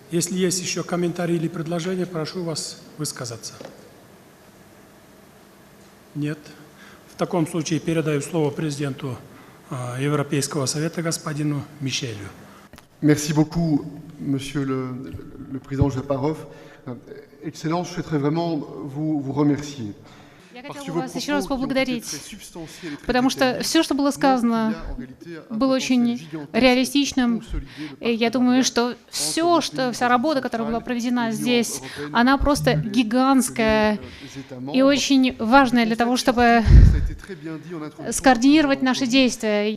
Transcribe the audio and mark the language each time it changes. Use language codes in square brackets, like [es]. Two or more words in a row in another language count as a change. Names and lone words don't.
[ru] Если есть еще комментарии или предложения, прошу вас высказаться. Нет. В таком случае передаю слово президенту Европейского совета господину Мишелю. [fr] Merci beaucoup, Monsieur le Président Japarov. Excellence, je souhaiterais vraiment vous remercier. [ru] Я хотела вас еще раз поблагодарить, потому что все, что было сказано, было очень реалистичным. И я думаю, что вся работа, которая была проведена здесь, она просто гигантская и очень важная для того, чтобы скоординировать наши действия.